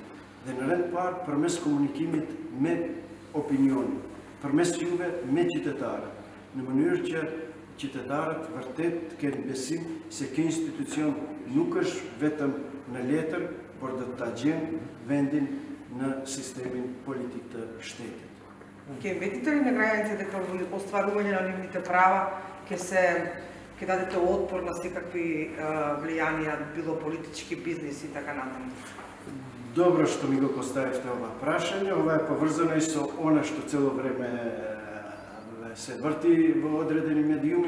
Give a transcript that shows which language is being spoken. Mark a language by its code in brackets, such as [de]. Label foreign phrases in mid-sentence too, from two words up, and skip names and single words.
[sq] Dhe në rend parë përmes komunikimit me opinionin, përmes juve me qytetarët, në mënyrë që qytetarët vërtet të kenë besim se kjo institucion nuk është vetëm në letër, por do të gjenë vendin në sistemin politik të shtetit. [mk] Ќе метите ли на граѓаните дека во остварување на нивните права ќе дадете отпор на секакви влијанија, било политички, бизнес и така натаму? Добро што ми го поставивте ова прашање. Ова е поврзано и со она што цело време се врти во одредени медиуми.